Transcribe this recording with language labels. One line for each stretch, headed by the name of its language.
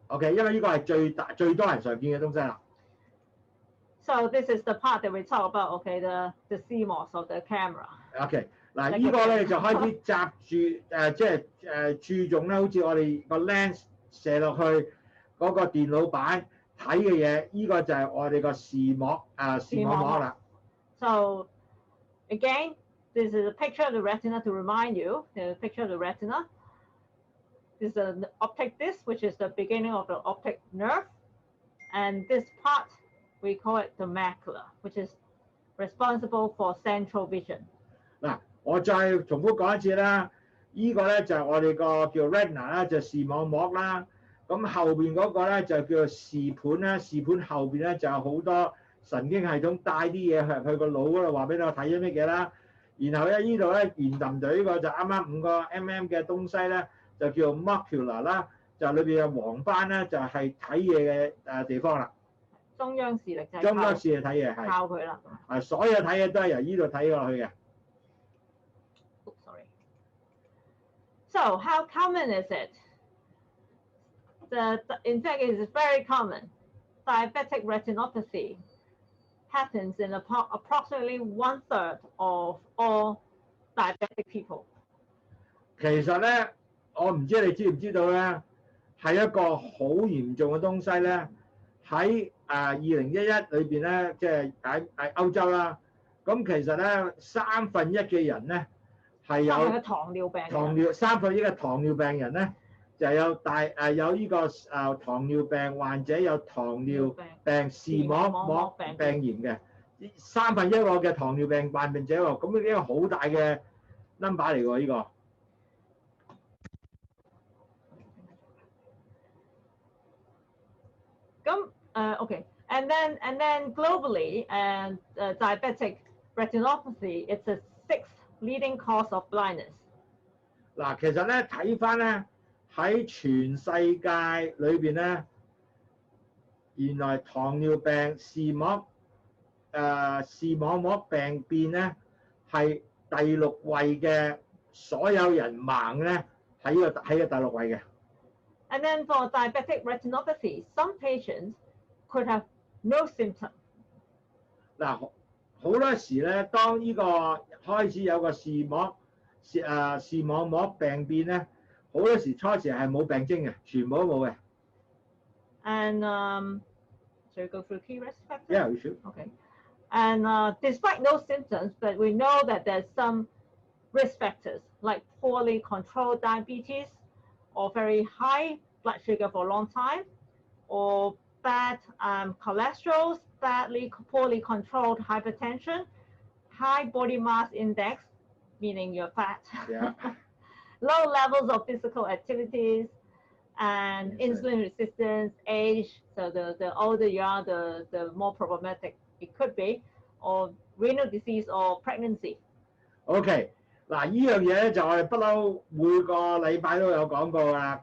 Cantonese: OK， 因為呢個係最多人常見嘅東西啦。
English: So this is the part that we talk about. Okay, the CMOS of the camera.
Cantonese: OK。 嗱，呢個咧就開始集住即係注重咧，好似我哋個 lens 射落去嗰個電腦板睇嘅嘢，呢個就係我哋個視網膜啦。
English: So again, this is a picture of the retina to remind you. The picture of the retina. This is an optic disc, which is the beginning of the optic nerve, and this part we call it the macula, which is responsible for central vision.
Cantonese: 嗱，我再重複講一次啦，呢個咧就係我哋個叫 retina 啦，就視網膜啦。咁後邊嗰個咧就叫做視盤啦，視盤後邊咧就有好多神經系統帶啲嘢去個腦嗰度話俾你睇咗乜嘢啦。然後咧呢度咧圓揼隊呢個就啱啱5個 mm 嘅東西咧就叫 macula 啦，就裏邊有黃斑咧就係睇嘢嘅地方啦。中央視力就係中央視力睇嘢係靠佢啦。係所有睇嘢都係由呢度睇落去嘅。
English: Sorry. So how common is it? In fact, it is very common. Diabetic retinopathy happens in approximately 1/3 of all diabetic people.
Cantonese: 其實咧，我唔知你知唔知道咧，係一個好嚴重嘅東西咧。喺2011裏邊咧，即係喺歐洲啦。咁其實咧，1/3嘅人咧係有糖尿病。 1/3嘅糖尿病人咧就有有呢個糖尿病患者有糖尿病視網膜病炎嘅1/3嘅糖尿病患病者喎。咁呢個好大嘅 number 嚟喎，呢個。
English: Okay, and then globally, diabetic retinopathy, it's a 6th leading cause of blindness.
Cantonese: 嗱，其實咧睇翻咧喺全世界裏邊咧，原來糖尿病視網膜病變咧係第6位嘅，所有人盲咧喺個第6位嘅。
English: And then for diabetic retinopathy, some patients could have no symptom.
Cantonese: 嗱，好多時咧，當呢個開始有個視網膜病變咧，好多時初時係冇病徵嘅，全部都冇嘅。
English: And shall we go through key risk factors? Yeah, we should. Okay. And despite no symptoms, but we know that there's some risk factors like poorly controlled diabetes, or very high blood sugar for a long time, or bad cholesterol, poorly controlled hypertension, high body mass index, meaning you're fat, Yeah. low levels of physical activities, and insulin resistance, age. So the older you are, the more problematic it could be, or renal disease or pregnancy.
Cantonese: OK， 嗱，呢樣嘢咧就我哋不嬲每個禮拜都有講過啦。